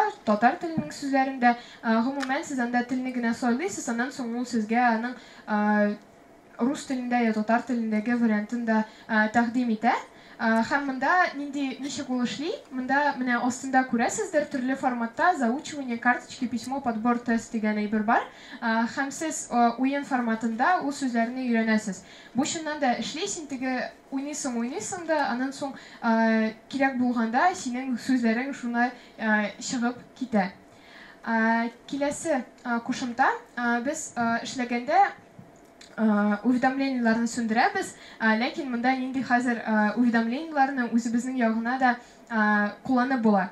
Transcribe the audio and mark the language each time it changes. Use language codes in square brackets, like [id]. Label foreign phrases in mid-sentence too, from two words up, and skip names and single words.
[tt] Татар теленең сүзләрендә. Гомумән сез анда телне генә сайлыйсыз, аннан соң ул сезгә аның рус телендә я татар телендәге вариантын да тәкъдим итә. Һәм монда ничек ул эшли? Монда менә астында күрәсездер, төрле форматта [ru] заучивание, карточки, письмо, подбор, тест [tt] дигән әйбер бар. Һәм сез уен форматында ул сүзләрне өйрәнәсез. Бу чыннан да эшли, син теге уйныйсың да, аннан соң кирәк булганда синең сүзләрең шуна чыгып китә. Киләсе кушымта без эшләгәндә уведомленияларны сүндерәбез, ләкин монда нинди хәзер уведомленияларны үзебезнең ягына да кулланып була.